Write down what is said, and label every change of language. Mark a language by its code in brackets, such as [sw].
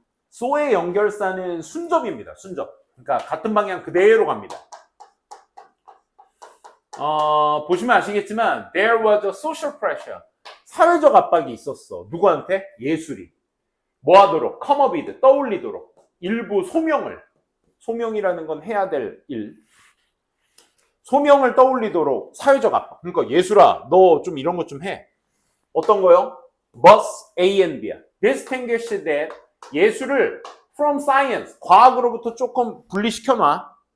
[ko] 소의 연결사는 순접입니다. 순접. 그러니까 같은 방향 그대로 갑니다. 보시면 아시겠지만 [en] there was a social pressure. [ko] 사회적 압박이 있었어. 누구한테? 예술이. 뭐 하도록? [en] come up with, [ko] 떠올리도록. 일부 소명이라는 건 해야 될 일. 소명을 떠올리도록 사회적 압박. 그러니까 예술아, 너 좀 이런 것 좀 해. 어떤 거요? [en] Both A and B [ko] 야. [en] Distinguish that [ko] 예술을 [en] from science, [ko] 과학으로부터 조금 분리시켜놔.